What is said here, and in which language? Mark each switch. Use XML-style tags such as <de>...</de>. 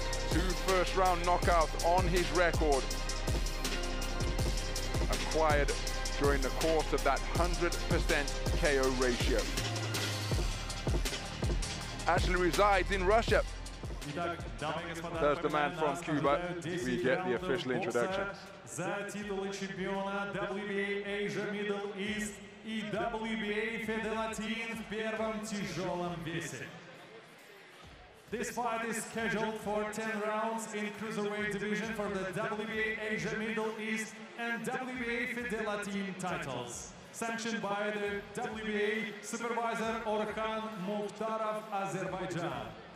<en>2 first-round knockouts on his record, acquired during the course of that 100% KO ratio. Actually resides in Russia. There's the man from Cuba. We get the official introduction.</en> <ru>За титулы чемпиона WBA Asia Middle East и WBA Fedelatin в первом тяжелом весе.</ru> <en>This fight is scheduled for 10 rounds in cruiserweight division for the WBA Asia Middle East and WBA Fedelatin titles. Sanctioned by the WBA supervisor Orkhan Mukhtarov, Azerbaijan.</en>